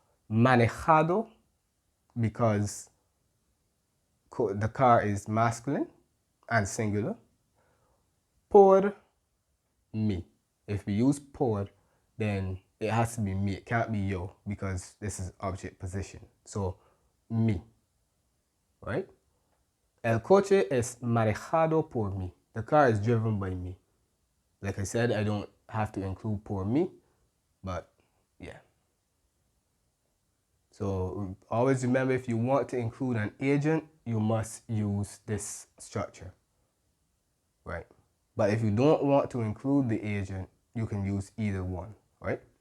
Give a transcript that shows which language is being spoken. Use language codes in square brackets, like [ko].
[en] Manejado, because the car is masculine and singular. [es] Por mí. [en] If we use por, then it has to be me. It can't be yo, because this is object position. So, mí. Right? [es] El coche es manejado por mí. [en] The car is driven by me. Like I said, I don't have to include [es] por mí, [en] but yeah. So always remember, if you want to include an agent, you must use this structure, right? But if you don't want to include the agent, you can use either one, right?